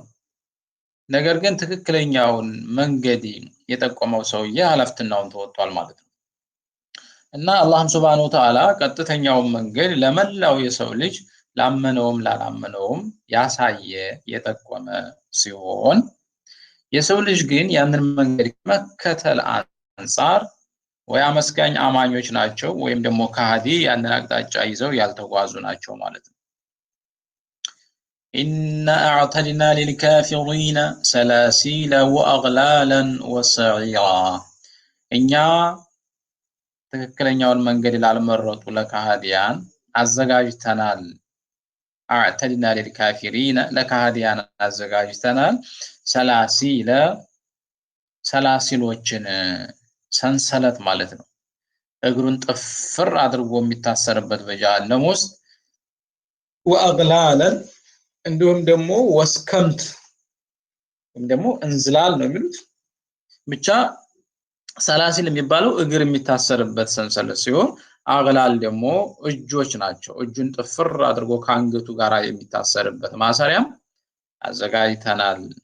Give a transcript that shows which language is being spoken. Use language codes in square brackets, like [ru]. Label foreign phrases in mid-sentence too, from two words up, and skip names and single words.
[am] ነገር ግን ትክክለኛውን መንገድ የጠቆመው ሰውዬ ኃላፊነቱን ተወጥቷል ማለት ነው። እና አላህ [ar] سبحانه وتعالى [am] ቀጥተኛውን መንገድ ለመላው የሰው ልጅ ላመነውም ላላመነውም ያሳየ የጠቆመ ሲሆን የሰው ልጅ ግን ያንን መንገድ መከተል አንፃር ወይ አመስጋኝ አማኞች ናቸው ወይም ደግሞ ከሃዲ ያንን አቅጣጫ ይዘው ያልተጓዙ ናቸው ማለት ነው። [ar] إن أعتدنا للكافرين سلاسل وأغلالا وسعيرا [am] እኛ ትክክለኛውን መንገድ ላልመረጡ ለከሃዲያን አዘጋጅተናል። [ar] أعتدنا للكافرين [am] ለከሃዲያን አዘጋጅተናል ሰላሲሎችን ሰንሰለት ማለት ነው። እግሩን ጥፍር አድርጎ የሚታሰርበት በጀሃነም ውስጥ ወአግላለን እንዲሁም ደግሞ ወስከምት ወይም ደግሞ እንዝላል ነው የሚሉት ብቻ ሰላሲል የሚባለው እግር የሚታሰርበት ሰንሰለት ሲሆን አግላል ደግሞ እጆች ናቸው። እጁን ጥፍር አድርጎ ካንገቱ ጋር የሚታሰርበት ማሰሪያም አዘጋጅተናል።